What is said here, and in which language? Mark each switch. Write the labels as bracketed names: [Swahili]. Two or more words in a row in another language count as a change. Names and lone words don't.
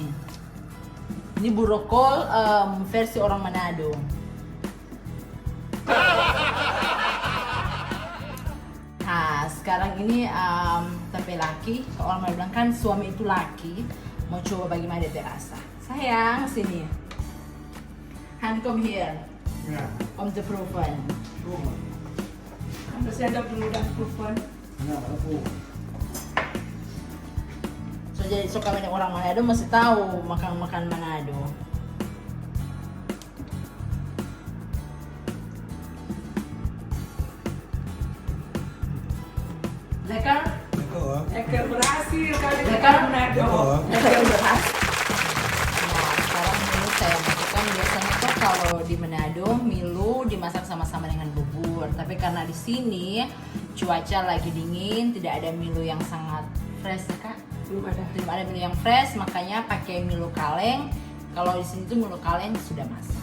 [Indonesian] Ini burokol versi orang Manado. Nah, sekarang ini tapi laki, orang Manado bilang kan suami itu laki, mau coba bagaimana dia terasa. Sayang, sini. [English] Han, come here. [Dutch] Ja, Om te proeven. proeven. [Indonesian] Anda sendok dulu dan proeven. [Dutch] Ja, dat proeven. [Indonesian] So jadi suka banyak orang Manado masih tahu makan Manado. [Dutch] Lekker? Lekker hoor. [Indonesian] Lekker berhasil kali ini [Dutch] Lekker? Manado. Lekker. [Indonesian] Lekker berhasil. Nah, sekarang Milo saya masukkan, biasanya tuh kalau di Manado Milo dimasak sama-sama dengan bubur. Tapi karena di sini cuaca lagi dingin, tidak ada Milo yang sangat fresh ya Kak. Belum ada. Belum ada Milo yang fresh, makanya pakai Milo kaleng. Kalau di sini tuh Milo kaleng sudah masak.